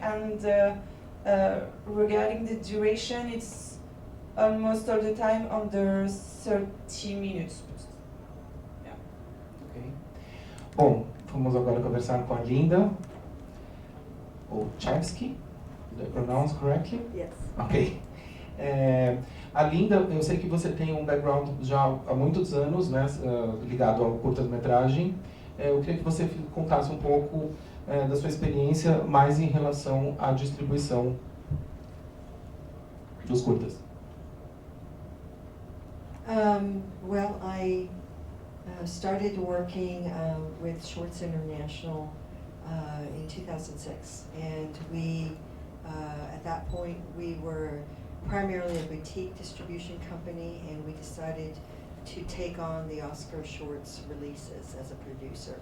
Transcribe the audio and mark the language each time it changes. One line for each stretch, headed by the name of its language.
English: And regarding the duration, it's almost all the time under 30 minutes. Yeah.
Portuguese: Okay. Bom, vamos agora conversar com a Linda Olszewski.
English: Did I pronounce correctly? Yes. Ok.
Portuguese: A Linda, eu sei que você tem um background já há muitos anos, né, ligado ao curta-metragem. Eu queria que você contasse um pouco da sua experiência mais em relação à distribuição dos curtas.
English: Well, I started working with Shorts International in 2006, and we, at that point, we were primarily a boutique distribution company, and we decided to take on the Oscar Shorts releases as a producer.